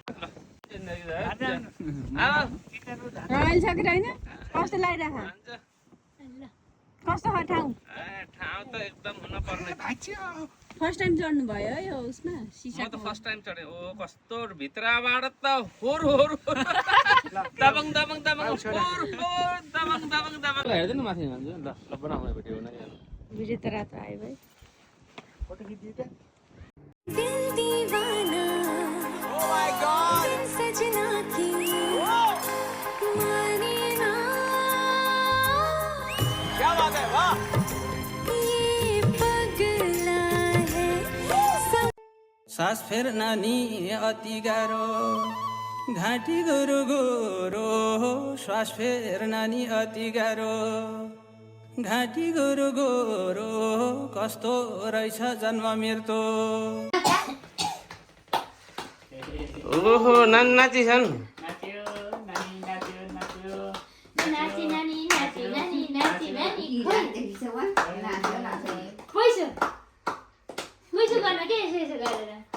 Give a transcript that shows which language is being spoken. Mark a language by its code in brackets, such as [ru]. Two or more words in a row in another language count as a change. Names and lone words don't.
[ne] रमाइलो छ कि होइन कस्तो लागिरहेको कस्तो छ ठाउँ ठाउँ त एकदम हुनपर्ने [en] first time [ne] चढ्नु भयो है उसमा म सिसा त [en] first time [ne] चढेँ ओ कस्तो भित्रबाट त होर होर दबङ दबङ दबङ होर होर दबङ दबङ दबङ हेर्दैन माथि ल ल बनाऊ भिडियो भिडियो त रातो आयो भाइ फोटो खिचिदियो त [hi] दिल दीवाना [en] oh my god [hi] सजना की माने ना क्या बात है वाह ये पगला है [ne] सास फेर नानी अति गाह्रो घाँटी गोरो गोरो श्वास फेर नानी अति गाह्रो घाँटी गोरो गोरो कस्तो रहेछ जन्म मृत्यु ओहो नाची छन् नाची नानी नाची नानी नाची नानी खुइसो गर्न के यसो यसो गरेर